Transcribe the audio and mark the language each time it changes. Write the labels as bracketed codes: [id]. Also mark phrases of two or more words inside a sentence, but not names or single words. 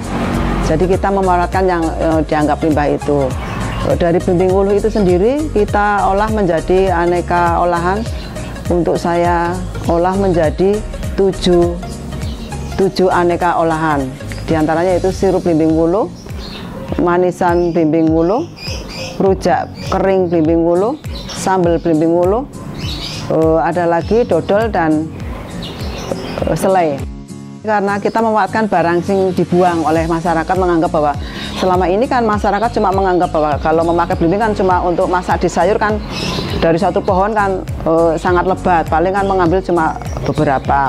[id] Jadi kita memanfaatkan yang dianggap limbah itu. Dari belimbing wuluh itu sendiri kita olah menjadi aneka olahan. Untuk saya olah menjadi 7 aneka olahan. Di antaranya itu sirup belimbing wuluh, manisan belimbing wuluh, rujak kering belimbing wuluh, sambal belimbing wuluh, ada lagi dodol dan selai. Karena kita memanfaatkan barang sing dibuang oleh masyarakat, menganggap bahwa selama ini kan masyarakat cuma menganggap bahwa kalau memakai belimbing kan cuma untuk masak di sayur, kan dari satu pohon kan sangat lebat, paling kan mengambil cuma beberapa.